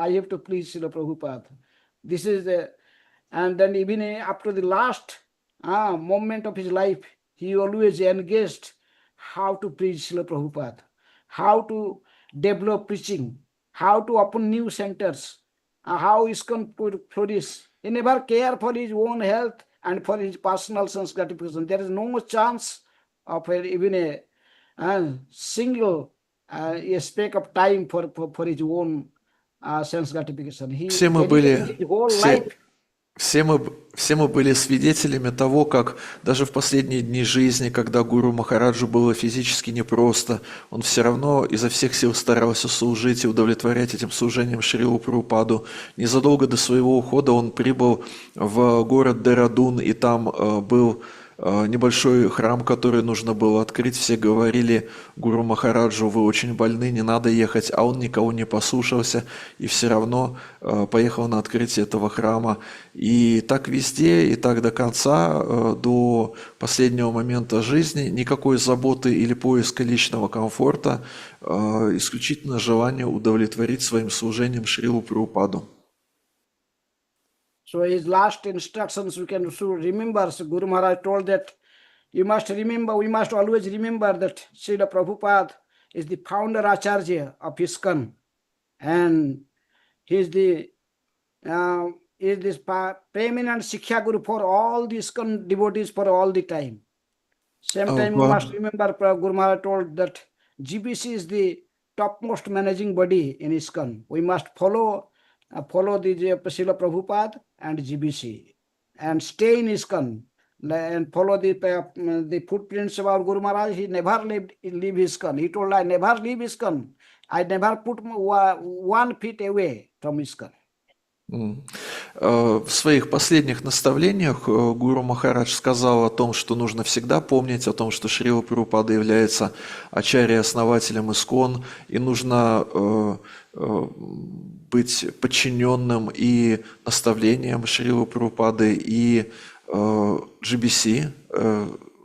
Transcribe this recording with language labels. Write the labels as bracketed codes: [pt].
[en] I have to please Srila Prabhupada. This is the, and then even up to the last moment of his life, he always engaged how to preach Srila Prabhupada, how to develop preaching, how to open new centers, how ISKCON could flourish. He never cared for his own health and for his personal sense gratification. There is no chance of even a single a speck of time for his own sense gratification. He [ru] Все мы [en] dedicated [ru] были, [en] his whole [ru] все, [en] life. [ru] все мы были свидетелями того, как даже в последние дни жизни, когда Гуру Махараджу было физически непросто, он все равно изо всех сил старался служить и удовлетворять этим служением Шрилу Прабхупаду. Незадолго до своего ухода он прибыл в город Дерадун, и там был небольшой храм, который нужно было открыть. Все говорили Гуру Махараджу: вы очень больны, не надо ехать, а он никого не послушался и все равно поехал на открытие этого храма. И так везде, и так до конца, до последнего момента жизни, никакой заботы или поиска личного комфорта, исключительно желание удовлетворить своим служением Шрилу Прабхупаду. [en] So his last instructions we can remember. So Guru Maharaj told that we must always remember that Srila Prabhupada is the founder Acharya of ISKCON, and he is the preeminent Shiksha Guru for all the ISKCON devotees for all the time. Same time we must remember Guru Maharaj told that GBC is the topmost managing body in ISKCON. We must follow the Srila Prabhupada and GBC and stay in ISKCON and follow the footprints of our Guru Maharaj. He never leave ISKCON. He told, I never leave ISKCON. I never put 1 feet away from ISKCON. [ru] В своих последних наставлениях Гуру Махарадж сказал о том, что нужно всегда помнить о том, что Шрила Прабхупада является ачарьей-основателем ИСККОН, и нужно быть подчиненным и наставлениям Шрилы Прабхупады, и GBC,